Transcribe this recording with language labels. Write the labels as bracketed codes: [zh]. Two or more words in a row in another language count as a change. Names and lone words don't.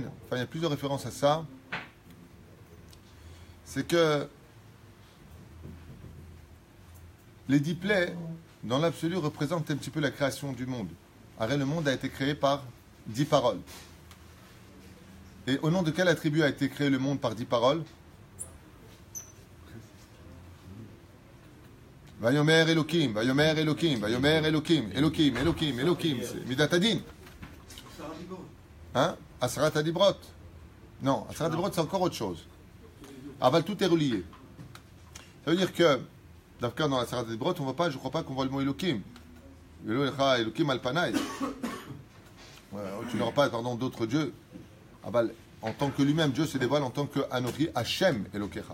[fr] Enfin il y a plusieurs références à ça. C'est que les 10 plaies, dans l'absolu, représentent un petit peu la création du monde. Arrête, le monde a été créé par 10 paroles. Et au nom de quel attribut a été créé le monde par 10 paroles? [he] ויאמר אלהים, ויאמר אלהים, ויאמר אלהים, אלהים, אלהים, אלהים, Elohim, Elohim, c'est מדת הדין. [fr] Hein? Asrat Adibrot. Non, Asrat Adibrot, c'est encore autre chose. Aval, tout est relié. Ça veut dire que, dans la Asrat Adibrot, on ne voit pas, je ne crois pas qu'on voit le mot Elohim. [he] אלהים על פני. [fr] Tu n'auras pas, pardon, d'autres dieux. Aval, en tant que lui-même, Dieu se dévoile en tant que [he] אנכי יהוה אלהיך.